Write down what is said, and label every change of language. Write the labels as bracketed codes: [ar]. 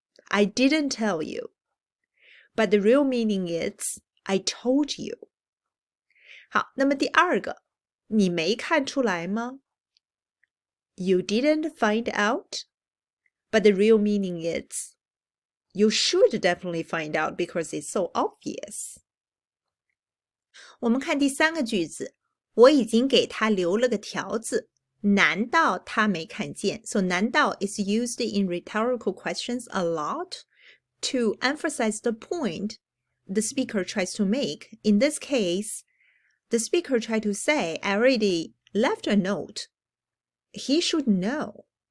[en] I didn't tell you. But the real meaning is, I told you. [zh] 好，那么第二个，你没看出来吗? [en] You didn't find out? But the real meaning is, you should definitely find out because it's so obvious. [zh] 我们看第三个句子，我已经给他留了个条子，难道他没看见? [en] So 难道 is used in rhetorical questions a lot to emphasize the point the speaker tries to make. In this case, the speaker tried to say, I already left a note. He should know.